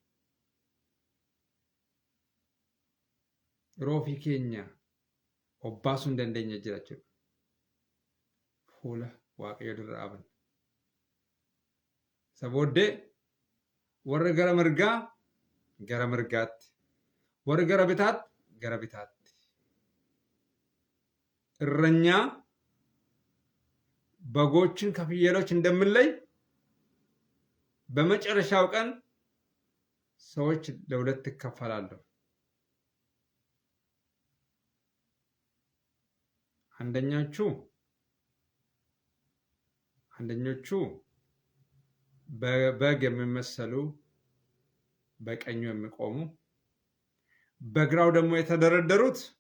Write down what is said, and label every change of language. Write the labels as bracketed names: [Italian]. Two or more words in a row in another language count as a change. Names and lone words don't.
[Oromo] Yeroo ofii keenya obbaasuu hin dandeenye jira jechuudha. Fuula Waaqayyoo dura dhaaban. Isa booddee warra gara mirgaa gara mirgaatti, warra gara bitaatti gara bitaatti. [Amharic] እረኛ በጎችን ከፍየሎች እንደምንለይ በመጨረሻው ቀን ሰዎች ለሁለት ይከፈላሉ። አንደኞቹ በበግ የሚመሰሉ በቀኙ የሚቆሙ፣ በግራው ደግሞ የተደረደሩት